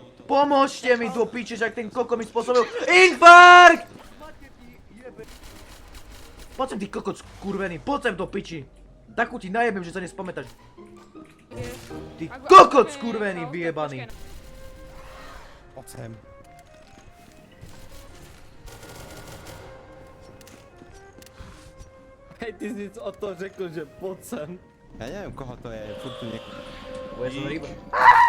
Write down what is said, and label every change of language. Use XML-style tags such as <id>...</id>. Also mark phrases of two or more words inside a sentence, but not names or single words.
<sk>Pomôžte mi do piče, že ten kokot mi spôsobil infarkt! Poď sem ty kokot skurvený, poď sem do piči! Takú ti najebem, že sa nespamätáš. Ty kokot skurvený vyjebaný! Poď sem.</sk> <cs>Hej, ty jsi o to řekl, že pojď sem. Já nevím, koho to je, furt tu někoho.</cs> <sk>Ja som ryba.</sk>